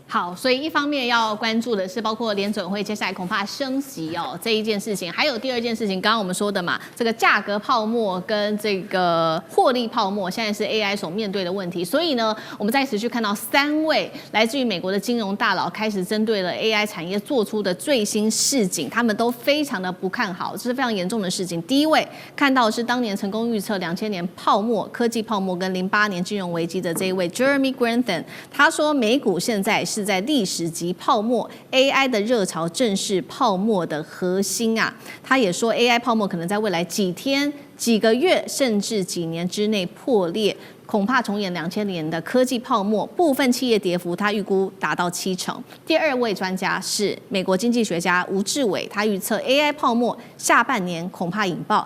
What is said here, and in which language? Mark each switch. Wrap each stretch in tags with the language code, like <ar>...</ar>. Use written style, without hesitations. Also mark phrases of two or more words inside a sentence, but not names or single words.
<zh>好，所以一方面要關注的是，包括聯準會接下來恐怕升息哦這一件事情，還有第二件事情，剛剛我們說的嘛，這個價格泡沫跟這個獲利泡沫，現在是 AI 所面對的問題。所以呢，我們在持續看到3位來自於美國的金融大佬開始針對了 AI 產業做出的最新示警，他們都非常的不看好，這是非常嚴重的事情。第一位看到的是當年成功預測2000年泡沫、科技泡沫跟08年金融危機的這一位 Jeremy Grantham， 他說美股現在是在歷史級泡沫 ，AI 的熱潮正是泡沫的核心啊。他也說 AI 泡沫可能在未來幾天、幾個月甚至幾年之內破裂。恐怕重演2000年的科技泡沫，部分企業跌幅，他預估達到70%。第二位專家是美國經濟學家吳志偉，他預測 AI 泡沫下半年恐怕引爆。</zh>